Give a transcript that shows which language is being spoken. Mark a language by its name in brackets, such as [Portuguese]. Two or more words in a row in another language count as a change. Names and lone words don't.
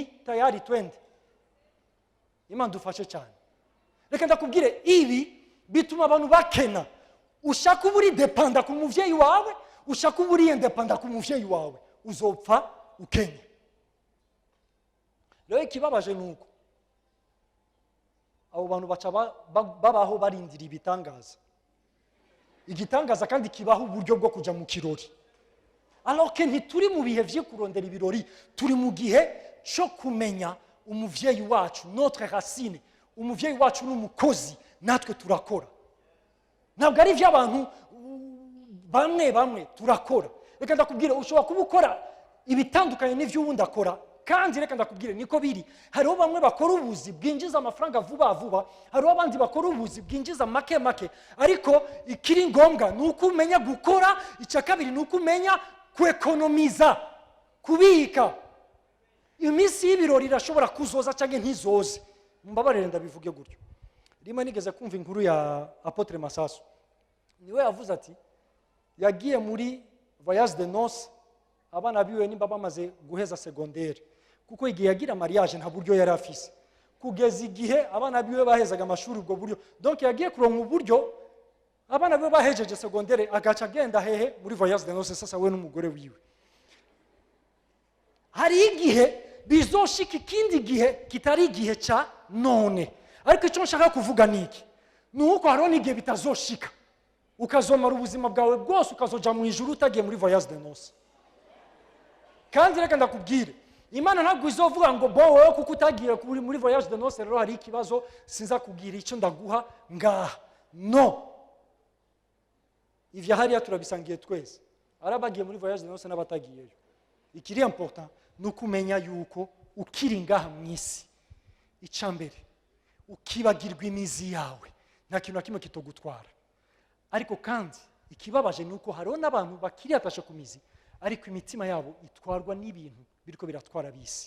[Rundi] tayari twende Imana dufashe cyane reka ndakubwire ibi bituma abantu bakena ushaka uburi dependa ku muvyeyi wawe ushaka uburi independa ku muvyeyi wawe uzopfa ukenye rero ikibabaje nuko abo bantu baca babaho barindira ibitangaza, igitangaza kandi kibaho uburyo bwo kujya mu kirori. [French] Alors que [Rundi] ntituri mu bihe vyo kurondera ibirori, turi mu gihe cyo kumenya umuvyeyi wacu, [French] notre racine. [Rundi] Umuvyeyi wacu n'umukozi, natwe turakora. Ntabwo ari ivy'abantu bamwe turakora. Reka ndakubwira, ushobora kuba ukora ibitandukanye n'ivyo uwundi akora, kandi reka ndakubwire niko biri. Hariho bamwe bakora ubuzi bwinjiza amafaranga vuba, hariho abandi bakora ubuzi bwinjiza make, ariko ikiri ngombwa ni uko umenya gukora, icya kabiri ni uko umenya kuekonomiza, kubika. Iminsi y'ibirori irashobora kuzoza cyangwa ntizoze. Mbabarire ndabivuge gutyo. Rimwe nigeze kumva inkuru ya Apotre Masasu. Niwe yavuze ati yagiye muri [French] voyage de noces, [Rundi] abana biwe nimba bamaze guheza secondaire, kuko igihe yagira mariage nta buryo yari afise, kugeza igihe abana biwe bahezaga amashuri ubwo buryo. Donc yagiye kuronka uburyo abana biwe bahejeje secondaire, agaca agenda hehe muri [French] voyage de noces [Rundi] sasa we n'umugore wiwe. Hari igihe bizoshika ikindi gihe kitari igihe ca none, ariko icyo nshaka kuvuga niki nuko hariho n'igihe bitazoshika, ukazomara ubuzima bwawe bwose ukazoja mu ijuru utagiye muri [French] voyage de noces. [Rundi] Kandi reka ndakubwire, Imana ntabwo izovuga ngo bo wowe kuko utagiye muri [French] voyage de noces [Rundi] rero hari ikibazo sinza kubwira icyo ndaguha ngaha. No, ivya hariya turabisangiye twese, arabagiye muri [French] voyage de noces [Rundi] n'abatagiyeyo. Ikiri important nuko umenya yuko ukiri ngaha mu isi, icambere ukibagirwa imizi yawe, nta kintu na kimwe kitogutwara. Ariko kandi ikibabaje nuko hariho n'abantu bakiri atashe ku mizi, ariko imitima yabo itwarwa n'ibintu biriko biratwara bisi.